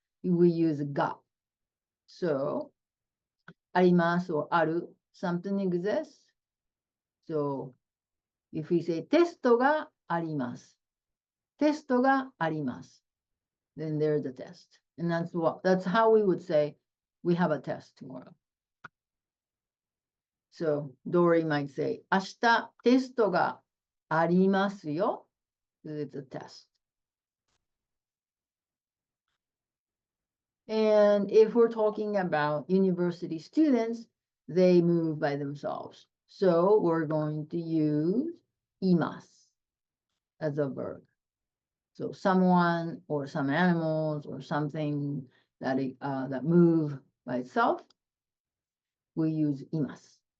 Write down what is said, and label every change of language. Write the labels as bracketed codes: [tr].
[en] We use ga. So arimasu or aru, something exists. So if we say [ja] testo ga arimasu, testo ga arimasu, [en] then there's a test. And that's how we would say we have a test tomorrow. So Dory might say, [ja] 明日テストがありますよ. [en] It's a test. And if we're talking about university students, they move by themselves. So we're going to use imasu as a verb. So someone or some animals or something that move by itself, we use imasu.